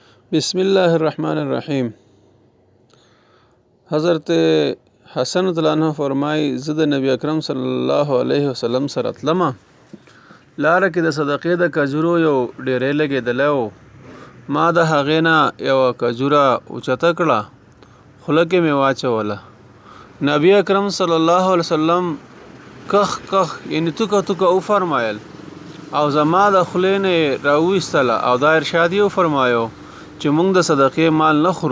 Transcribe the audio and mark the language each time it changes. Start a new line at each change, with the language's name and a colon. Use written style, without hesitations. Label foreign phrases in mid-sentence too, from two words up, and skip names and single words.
Arabic: بسم اللہ الرحمن الرحیم۔
Pashto: حضرت حسن رضی اللہ عنہ فرمائی زد نبی اکرم صلی الله علیه وسلم سره تلمه لاره کې د صدقې د کجورو یو ډیرې لګېدلی و. ما د هغې نه یوه کجوره اوچته کړه، خوله کې مې واچوله. نبی اکرم صلی الله علیه وسلم کخ کخ یعنی توکه توکه وفرمایل او زما د خولې نه یې راویستله او دا ارشاد یې وفرمایو چې موږ د صدقې مال نه خورو.